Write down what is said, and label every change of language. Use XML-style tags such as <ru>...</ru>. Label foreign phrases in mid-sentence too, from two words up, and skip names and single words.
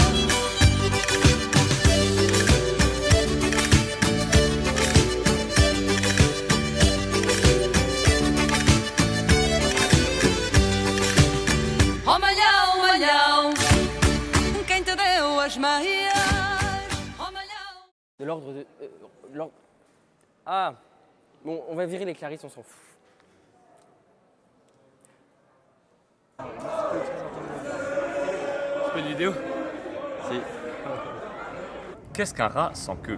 <pt>Oh malhão, malhão, quem te deu as meias? Oh malhão.</pt> <fr>De l'ordre de... Ah, bon, on va virer les Clarisses, on s'en fout. Tu fais une vidéo? Si. Qu'est-ce qu'un rat sans queue?</fr>